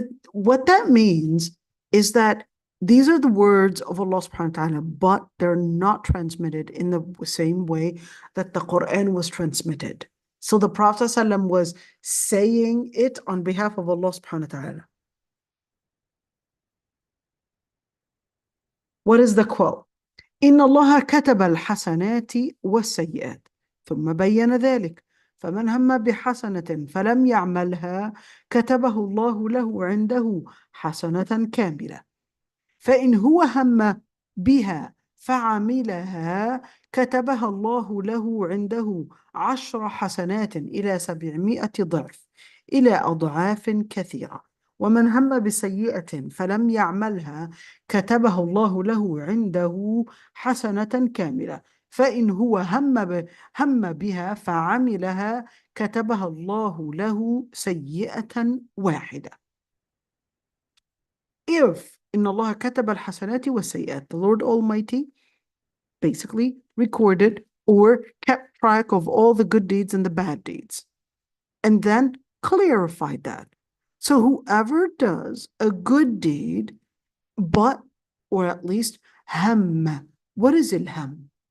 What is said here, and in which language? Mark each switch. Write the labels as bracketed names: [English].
[English] What that means is that these are the words of Allah subhanahu wa ta'ala, but they're not transmitted in the same way that the Quran was transmitted. So the Prophet ﷺ was saying it on behalf of Allah subhanahu wa ta'ala. What is the quote? [Arabic] إن الله كتب الحسنات والسيئات ثم بين ذلك فمن هم بحسنة فلم يعملها كتبه الله له عنده حسنة كاملة فإن هو هم بها فعملها كتبها الله له عنده 10 حسنات إلى 700 ضعف إلى أضعاف كثيرة ومن هم بسيئة فلم يعملها كتبه الله له عنده حسنة كاملة فإن هو هم بها فعملها كتبها الله له سيئة واحدة. [English] If [Arabic] إن الله كتب الحسنات والسيئات, [English] the Lord Almighty basically recorded or kept track of all the good deeds and the bad deeds, and then clarified that. So whoever does a good deed, but, or at least ham. What is ilham?